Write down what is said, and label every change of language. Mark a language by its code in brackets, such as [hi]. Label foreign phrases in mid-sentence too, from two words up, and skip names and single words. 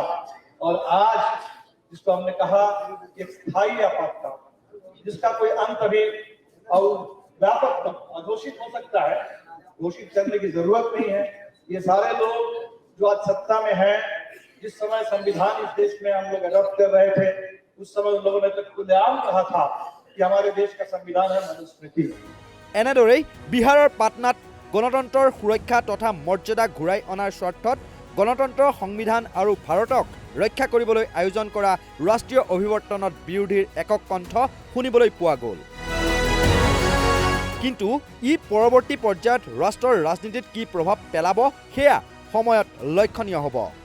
[hi] और आज जिसको हमने कहा एक स्थायी आपातकाल, जिसका कोई अंत अभी और व्यापक अघोषित हो सकता है, घोषित करने की जरूरत नहीं है। ये सारे लोग जो आज सत्ता में हैं, जिस समय संविधान इस देश में हम लोग अडॉप्ट कर रहे थे, उस समय उन लोगों ने तो खुलेआम कहा था कि हमारे देश का संविधान है मनुस्मृति। [as] এনেদৰেই বিহাৰৰ পাটনাত গণতন্ত্ৰৰ সুৰক্ষা তথা মৰ্যাদা ঘূৰাই অনাৰ স্বাৰ্থত গণতন্ত্ৰৰ সংবিধান আৰু ভাৰতক ৰক্ষা কৰিবলৈ আয়োজন কৰা ৰাষ্ট্ৰীয় অভিৱৰ্তনত বিৰোধীৰ একক কণ্ঠ শুনিবলৈ পোৱা গ'ল। কিন্তু ই পৰৱৰ্তী পৰ্যায়ত ৰাষ্ট্ৰৰ ৰাজনীতিত কি প্ৰভাৱ পেলাব সেয়া সময়ত লক্ষণীয় হ'ব।